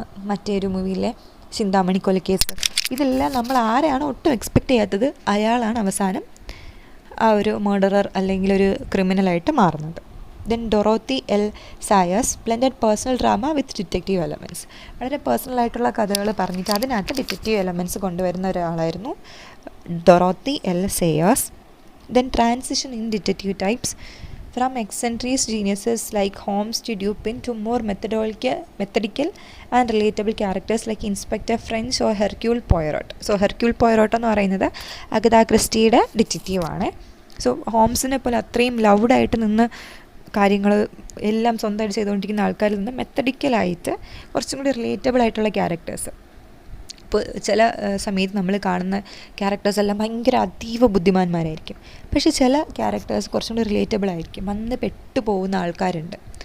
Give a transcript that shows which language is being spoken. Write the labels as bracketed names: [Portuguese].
[Malayalam] മറ്റൊരു മൂവിയിലെ ചിന്താമണി കൊലക്കേസ്, ഇതെല്ലാം നമ്മൾ ആരെയാണ് ഒട്ടും എക്സ്പെക്റ്റ് ചെയ്യാത്തത് അയാളാണ് അവസാനം ആ ഒരു മർഡറർ അല്ലെങ്കിൽ ഒരു ക്രിമിനലായിട്ട് മാറുന്നത്. [English] Then Dorothy L സായസ് blended personal drama with detective elements. [Malayalam] വളരെ പേഴ്സണലായിട്ടുള്ള കഥകൾ പറഞ്ഞിട്ട് അതിനകത്ത് ഡിറ്റക്റ്റീവ് എലമെൻറ്റ്സ് കൊണ്ടുവരുന്ന ഒരാളായിരുന്നു Dorothy L സേയാസ്. [English] Then transition in detective types from eccentric geniuses like Holmes to Dupin to more methodical and relatable characters like Inspector French or Hercule Poirot. [Malayalam] So Hercule Poirot എന്ന് പറയുന്നത് Agatha ക്രിസ്റ്റിയുടെ ഡിറ്റക്റ്റീവാണ്. So ഹോംസിനെ പോലെ അത്രയും ലൗഡായിട്ട് നിന്ന് കാര്യങ്ങൾ എല്ലാം സ്വന്തമായിട്ട് ചെയ്തുകൊണ്ടിരിക്കുന്ന ആൾക്കാരിൽ നിന്ന് മെത്തഡിക്കലായിട്ട് കുറച്ചും കൂടി റിലേറ്റബിൾ ആയിട്ടുള്ള ക്യാരക്ടേഴ്സ്. ഇപ്പോൾ ചില സമയത്ത് നമ്മൾ കാണുന്ന ക്യാരക്ടേഴ്സ് എല്ലാം ഭയങ്കര അതീവ ബുദ്ധിമാന്മാരായിരിക്കും, പക്ഷേ ചില ക്യാരക്ടേഴ്സ് കുറച്ചും കൂടി റിലേറ്റബിൾ ആയിരിക്കും, വന്ന് പെട്ടുപോകുന്ന ആൾക്കാരുണ്ട്.